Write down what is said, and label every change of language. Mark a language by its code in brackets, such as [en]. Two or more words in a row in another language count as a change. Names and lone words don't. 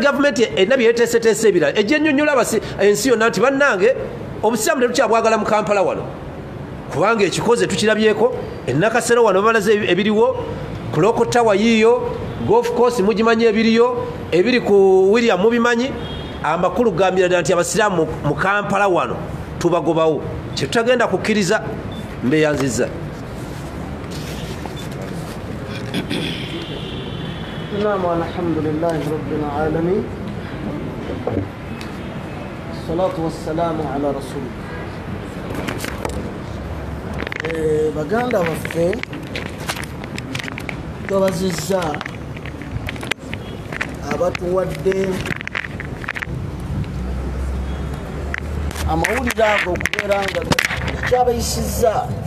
[lg] gavumenti erina byeteeseteese ebirala ejja ennyonnyola ensi yonna nti bannange obusiraamu tetukyabwagala mu Kampala wano kubanga ekikoze tukirabyeko enakasero wano babalaze ebiriwo ku Local Tower yiyo [en] golf course [lg] mugimanyi ebiriyo ebiri ku William mubimanyi amakulu gambira nti abasiraamu mu Kampala wano tubagobawo kyetutagenda kukkiriza mbeyanziza Naam, [ar] الحمد لله رب العالمين الصلاة والسلام على رسول الله. [lg] Baganda baffe tubazizza abatuwadde amawulire ago okubeera nga ekyabayisizza.